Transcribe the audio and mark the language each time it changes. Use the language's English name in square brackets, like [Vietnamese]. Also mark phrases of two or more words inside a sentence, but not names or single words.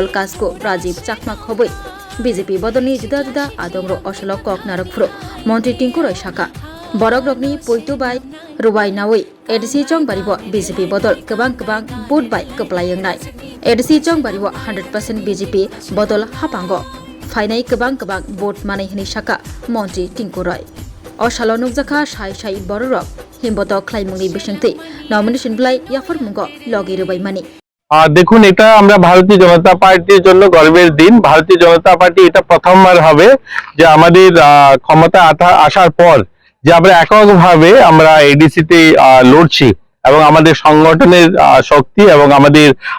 [Kok Borok] Kasko Rajiv Chakma Khoboi BJP Bodoni Juda Juda Adongro Oslo Kok Narakfro Montri Tinkurai Shaka Borogrogni Poitu Bai Rubai Nawi ADC Chongbaribo BJP Bodol Kebang Boot Bai Keplayang Nai ADC Chongbaribo 100% BJP Bodol Hapango Fainai Kebang Boot Mane Hini Shaka Montri Tinkurai Osalo Nukjaka Shai Bororok Himbotok Klaimungni Bishangte nomination blai Yafar Mugo Logi Rubai Mani [Bangla] দেখুন এটা আমরা ভারতীয় জনতা পার্টির জন্য গর্বের দিন ভারতীয় জনতা পার্টি এটা প্রথমবার হবে যে আমাদের ক্ষমতা আসার পর যে আমরা এককভাবে আমরা এডিসি তে লড়ছি এবং আমাদের সংগঠনের শক্তি এবং আমাদের